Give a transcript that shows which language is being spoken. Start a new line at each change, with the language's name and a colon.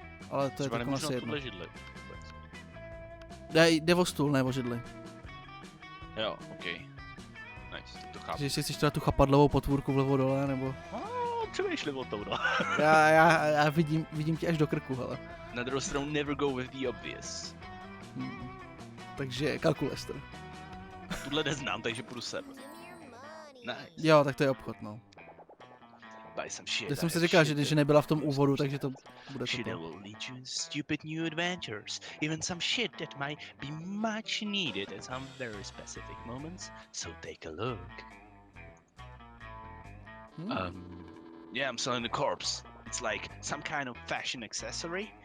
Czech: Ale to Třeba je taková asi jedno. tuhle židli. Jde o stůl, ne o židli. Jo, okej. Nice, tak to chápu. Takže jestli chceš teda tu chapadlovou potvůrku vlevo dole, nebo... Přemýšlím o tom, no. Já vidím tě až do krku, hele. Na druhou stranu
English: never go with the obvious.
Czech: Takže kalkulester. Tuhle neznám, takže půjdu sem. Nice. Jo, tak to je obchod, no.
English: Buy some shit.
Czech: Já jsem si říkal, že nebyla v tom úvodu, takže to bude
English: Shit that
Czech: to.
English: will lead you in stupid new adventures. Even some shit that might be much needed at some very specific moments. So take a look. Yeah, I'm selling the corpse. It's like some kind of fashion accessory.